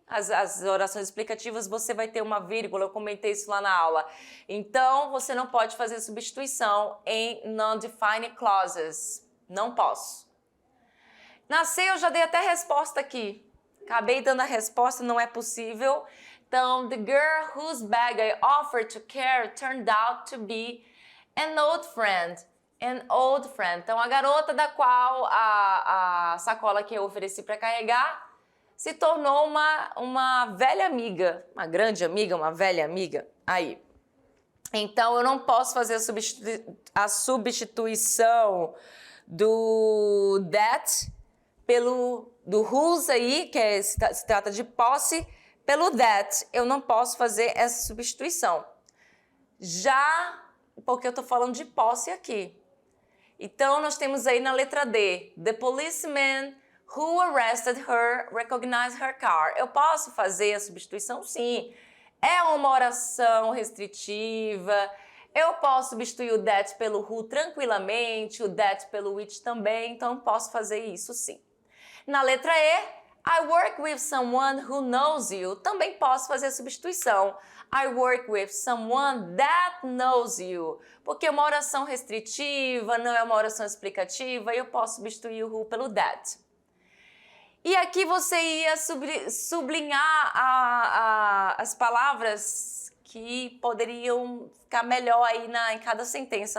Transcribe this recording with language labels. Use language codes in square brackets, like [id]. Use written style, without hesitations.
[pt] As orações explicativas, você vai ter uma vírgula, eu comentei isso lá na aula. Então, você não pode fazer substituição em non-defined clauses. Não posso. Na C, eu já dei até resposta aqui. Acabei dando a resposta, não é possível. Então, [en] the girl whose bag I offered to carry turned out to be an old friend. An old friend. [pt] Então, a garota da qual a sacola que eu ofereci para carregar se tornou uma velha amiga, uma grande amiga, uma velha amiga. Aí. Então, eu não posso fazer a substituição do that do whose aí, que se trata de posse, pelo that. Eu não posso fazer essa substituição. Já porque eu estou falando de posse aqui. Então, nós temos aí na letra D, [en] the policeman who arrested her recognized her car. [pt] Eu posso fazer a substituição? Sim. É uma oração restritiva. Eu posso substituir o that pelo who tranquilamente, o that pelo which também. Então, posso fazer isso sim. Na letra E, [en] I work with someone who knows you. [pt] Também posso fazer a substituição. [en] I work with someone that knows you. [pt] Porque é uma oração restritiva, não é uma oração explicativa, e eu posso substituir o who pelo that. E aqui você ia sublinhar as palavras que poderiam ficar melhor aí em cada sentença.